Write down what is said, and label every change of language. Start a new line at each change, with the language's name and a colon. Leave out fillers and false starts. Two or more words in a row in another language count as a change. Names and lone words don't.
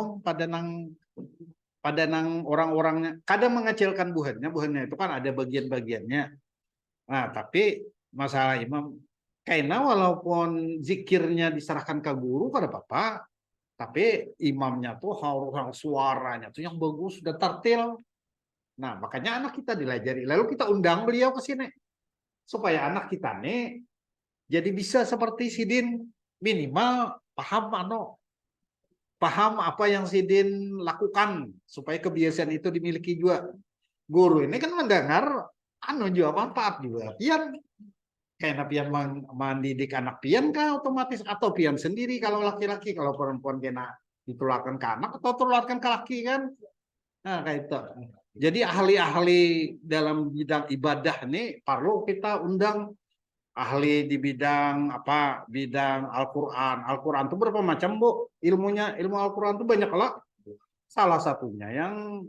Banjar: pada nang orang-orangnya kadang mengecilkan buhannya itu kan ada bagian-bagiannya nah tapi masalah imam kayaknya walaupun zikirnya diserahkan ke guru kada apa-apa tapi imamnya tuh harus suaranya tuh yang bagus dan tartil nah makanya anak kita dilajari lalu kita undang beliau ke sini supaya anak kita nih jadi bisa seperti Sidin minimal paham apa yang Sidin lakukan supaya kebiasaan itu dimiliki juga guru ini kan mendengar juga manfaat juga pian kayak pian mendidik anak pian kah otomatis atau pian sendiri kalau laki-laki kalau perempuan kena ditularkan ke anak atau tularkan ke laki kan nah kayak itu jadi ahli-ahli dalam bidang ibadah nih perlu kita undang ahli di bidang bidang Al-Quran itu berapa macam Bu ilmu Al-Quran itu banyak lah salah satunya yang